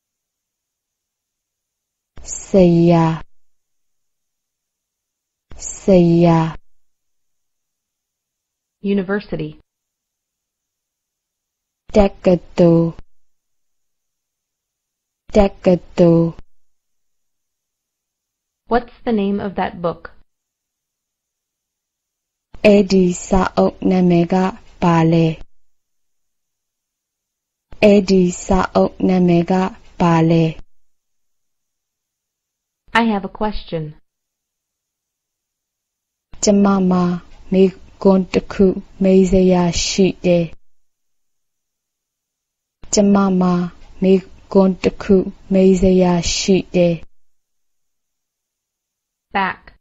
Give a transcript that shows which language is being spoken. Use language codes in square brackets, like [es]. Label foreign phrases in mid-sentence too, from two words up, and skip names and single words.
[my] ဆရာဆရာ [en] university [my] တက္ကသိုလ်တက္ကသိုလ် [en] what's the name of that book [my] အဲ့ဒီစာအုပ်နာမည်ကဘာလဲအဲ့ဒီစာအုပ်နာမည်ကဘာလဲ [en] I have a question [my] ကျမမှာမေးခွန်းတစ်ခုမေးစရာရှိတယ်ကျမမှာမေးခွန်းတစ်ခုမေးစရာရှိတယ် [en] back